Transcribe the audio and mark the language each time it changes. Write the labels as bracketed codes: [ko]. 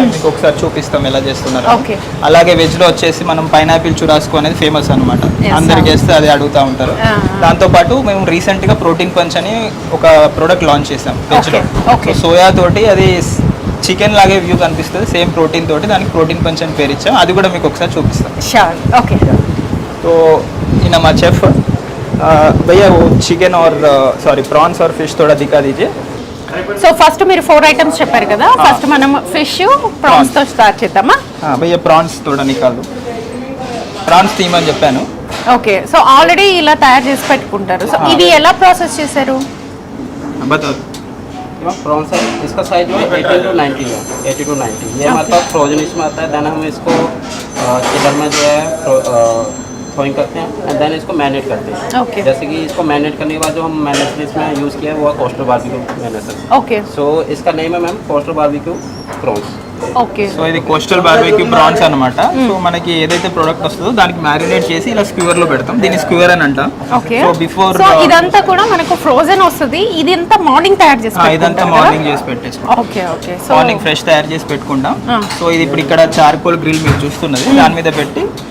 [te] మీకు ఒకసారి చూపిస్తాం ఎలా చేస్తున్నారు. అలాగే వెజ్లో వచ్చేసి మనం పైనాపిల్ చురాస్కో అనేది ఫేమస్ అనమాట. అందరికి వేస్తే అది అడుగుతూ ఉంటారు. దాంతోపాటు మేము రీసెంట్గా ప్రోటీన్ పంచ్ అని ఒక ప్రోడక్ట్ లాంచ్ చేసాం వెజ్లో. సో సోయా తోటి అది చికెన్ లాగే వ్యూ కనిపిస్తుంది, సేమ్ ప్రోటీన్ తోటి, దానికి ప్రోటీన్ పంచ్ అని పేరు ఇచ్చాం. అది కూడా మీకు ఒకసారి చూపిస్తాం. [en] okay, [hi] तो इन हमारा शेफ भैया वो चिकन और सॉरी प्रॉन्स और फिश थोड़ा दिखा दीजिए. [te] సో ఫస్ట్ మీరు 4 ఐటమ్స్ చెప్పారు కదా, ఫస్ట్ మనం ఫిష్, ప్రాన్స్ తో స్టార్ట్ చేద్దామా? [hi] భయ్యా ప్రాన్స్ थोड़ा निकाल दो. [te] ప్రాన్స్ తీయమని చెప్పాను. ఓకే, సో ఆల్రెడీ ఇలా తయారు చేసి పెట్టుకుంటారు. సో ఇవి ఎలా ప్రాసెస్ చేశారు? [hi] बताओ. प्रॉन्स है, इसका साइज जो है 80 to 90 है, 80 to 90. ये हमारे पास फ्रोजन इसमें आता है. देन हम इसको चिकन में जो है थ्रोइंग करते हैं एंड देन इसको मैरिनेट करते हैं. [en] Okay. [hi] जैसे कि इसको मैरिनेट करने के बाद जो हम मैरिनेट इसमें यूज़ किया है वो है कोस्टर बारबेक्यू मैरिनेशन. [en] okay, [hi] सो इसका नेम है ma'am coaster barbecue prawns. [en] okay, [te] so ఇది కోస్టల్ బార్బెక్యూ ప్రాన్స్ అన్నమాట. సో మనకి ఏదైతే ప్రోడక్ట్ వస్తుందో దానికి మ్యారినేట్ చేసి ఇలా స్క్యూవర్ లో పెడతాం. దీన్ని స్క్యూవర్ అని అంటాం. [en] okay, so before [te] సో ఇదంతా కూడా మనకు ఫ్రోజన్ వస్తుంది. ఇది అంతా మార్నింగ్ తయారు చేసి ఇదంతా మార్నింగ్ చేసి పెట్టేస్తాం. [en] okay, okay, so [te] morning fresh తయారు చేసి పెట్టుకుంటాం. సో ఇది ఇప్పుడు ఇక్కడ చార్కోల్ గ్రిల్ మీరు చూస్తున్నది, దాని మీద పెట్టి